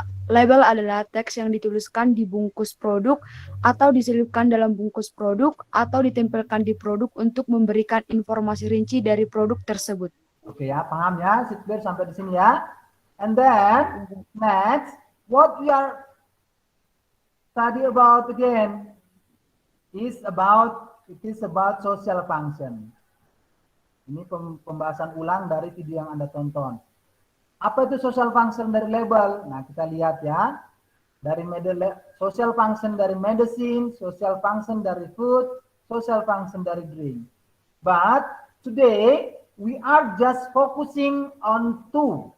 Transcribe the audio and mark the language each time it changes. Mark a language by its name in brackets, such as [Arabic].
[Indonesian] Label adalah teks yang dituliskan di bungkus produk atau diselipkan dalam bungkus produk atau ditempelkan di produk untuk memberikan informasi rinci dari produk tersebut. Oke ya, paham ya? Sit clear sampai di sini ya. [English] And then next, what we are study about again is about social function. [Indonesian] Ini pembahasan ulang dari video yang Anda tonton. Apa itu social function dari label? Nah, kita lihat ya. Dari social function dari medicine, social function dari food, social function dari drink. [English] But today we are just focusing on two.